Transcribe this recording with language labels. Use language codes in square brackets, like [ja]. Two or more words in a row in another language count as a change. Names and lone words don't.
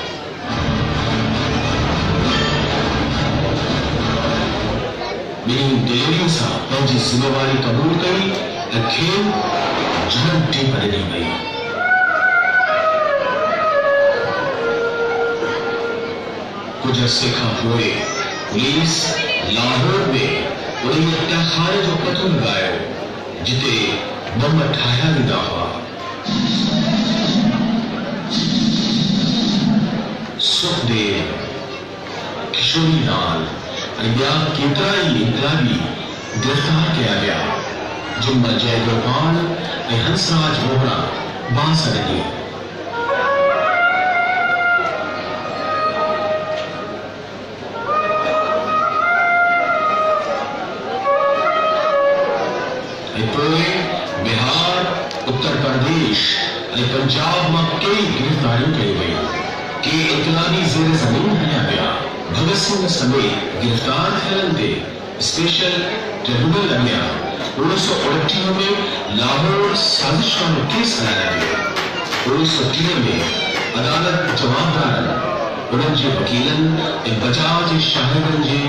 [sd] ॿिन्ही दिलेरीअ सां पंहिंजी ज़िम्मेवारी क़बूल कई ऐं खेनि जनम टीप ॾिनी वई कुछ अरसे खां पोइ पुलिस लाहौर में उन्हें तहखाने जो पतो लगायो जिते बम ठाहिया वेंदा हुआ सुखदेव किशोरी लाल ऐं ॿिया केतिरा ई इनकलाबी गिरफ़्तार कया विया जिन मां जयगोपाल ऐं हंसराज मोहरा बांस ॾिनी बिहार उत्तर प्रदेश ऐं पंजाब में कई गिरफ्तारियों कई वई के इनकलाबी ज़ेर ज़मीन हलिया विया भगत सिंह समेत गिरफ्तार थियलनि ते स्पेशल ट्रिब्यूनल अॻियां 1929 में लाहौर साज़िश वारो केस हलाया वियो 1930 में अदालत जवाबदारनि उन्हनि जे वकीलनि ऐं बचाव जे शाहिदनि जे